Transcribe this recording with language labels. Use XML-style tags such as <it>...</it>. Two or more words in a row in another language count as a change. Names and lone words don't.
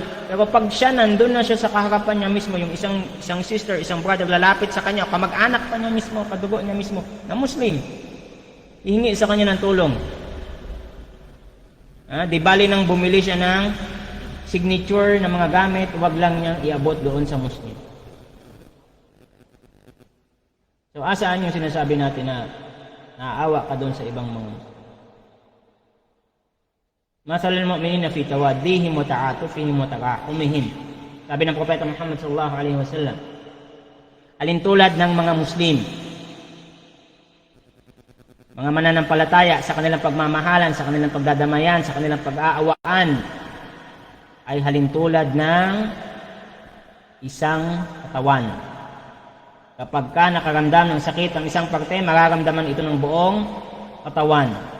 <tl>Pero pag siya nandun na siya sa kaharapan niya mismo, yung isang sister, isang brother, lalapit sa kanya, kamag-anak pa niya mismo, kadugo niya mismo, na Muslim, hihingi sa kanya ng tulong. Di bali nang bumili siya ng signature na mga gamit, wag lang niyang iabot doon sa Muslim. So, asaan yung sinasabi natin na naaawa ka doon sa ibang mga Muslim?</tl> <ar>مثل المؤمنين في توادهم وتعاطفهم وتراحمهم.</ar> <tl>Sabi ng Propeta Muhammad</tl> <ar>صلى الله عليه وسلم,</ar> <tl>alintulad ng mga Muslim, mga mananampalataya sa kanilang pagmamahalan, sa kanilang pagdadamayan, sa kanilang pag-aawaan, ay halintulad ng isang katawan. Kapag ka nakaramdam ng sakit ang isang parte, mararamdaman ito ng buong katawan.</tl>